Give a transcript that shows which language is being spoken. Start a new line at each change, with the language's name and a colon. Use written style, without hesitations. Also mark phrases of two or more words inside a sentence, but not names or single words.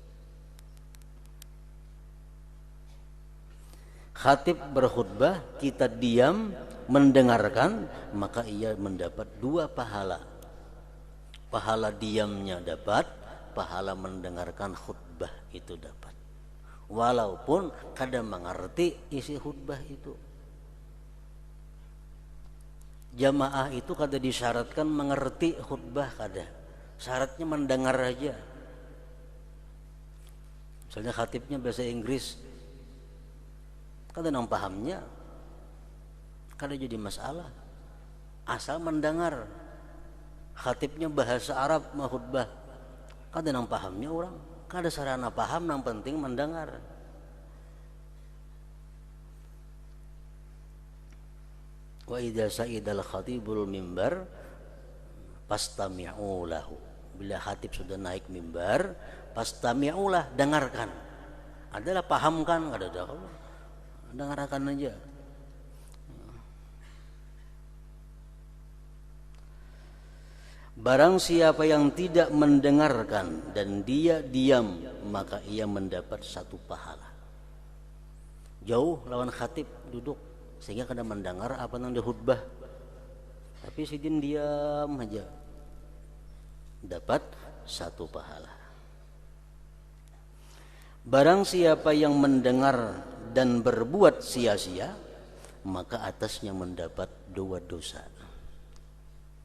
Indonesian: Khatib berkhutbah, kita diam mendengarkan, maka ia mendapat 2 pahala. Pahala diamnya dapat, pahala mendengarkan khutbah itu dapat.
Banjar: Walaupun kada mengerti isi khutbah itu. Jamaah itu kada disyaratkan mengerti khutbah, kada. Syaratnya mendengar aja. Misalnya khatibnya bahasa Inggris, kada nang pahamnya, kada jadi masalah.
Indonesian: Asal mendengar.
Banjar: Khatibnya bahasa Arab mau khutbah, kada nang pahamnya orang, kada sarana paham, yang penting mendengar.
Arabic: وإذا صعد الخطيب المنبر فاستمعوا له.
Indonesian: Bila khatib sudah naik mimbar, fastami'u lah, dengarkan.
Banjar: Adalah pahamkan, kada ada.
Indonesian: Dengarkan aja. Barang siapa yang tidak mendengarkan dan dia diam, maka ia mendapat 1 pahala.
Banjar: Jauh lawan khatib duduk sehingga kada mendengar apa yang dihutbah, tapi sidin diam aja, dapat 1 pahala.
Indonesian: Barang siapa yang mendengar dan berbuat sia-sia, maka atasnya mendapat 2 dosa.